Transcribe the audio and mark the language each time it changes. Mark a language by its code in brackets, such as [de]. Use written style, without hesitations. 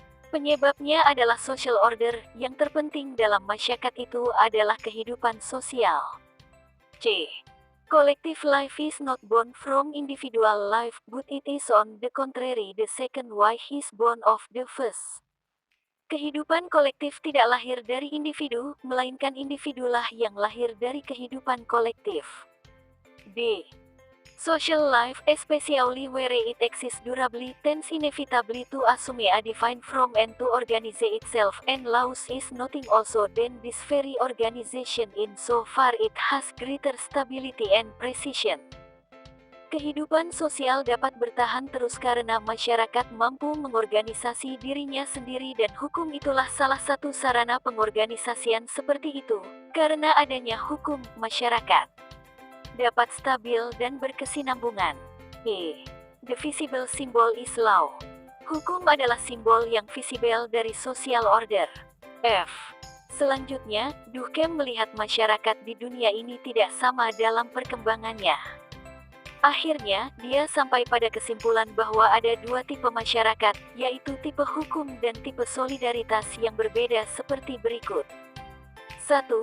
[id] Penyebabnya adalah social order, yang terpenting dalam masyarakat itu adalah kehidupan sosial. C. [en] Collective life is not born from individual life, but it is on the contrary the second wife is born of the first. [id] Kehidupan kolektif tidak lahir dari individu, melainkan individulah yang lahir dari kehidupan kolektif. D. [en] Social life, especially where it exists durably, tends inevitably to assume a defined form and to organize itself, and laws is nothing also than this very organization in so far it has greater stability and precision. [id] Kehidupan sosial dapat bertahan terus karena masyarakat mampu mengorganisasi dirinya sendiri dan hukum itulah salah satu sarana pengorganisasian seperti itu. Karena adanya hukum, masyarakat dapat stabil dan berkesinambungan. E. [en] The visible symbol is law. [id] Hukum adalah simbol yang visible dari social order. F. Selanjutnya, Durkheim melihat masyarakat di dunia ini tidak sama dalam perkembangannya. Akhirnya, dia sampai pada kesimpulan bahwa ada dua tipe masyarakat, yaitu tipe hukum dan tipe solidaritas yang berbeda seperti berikut. 1.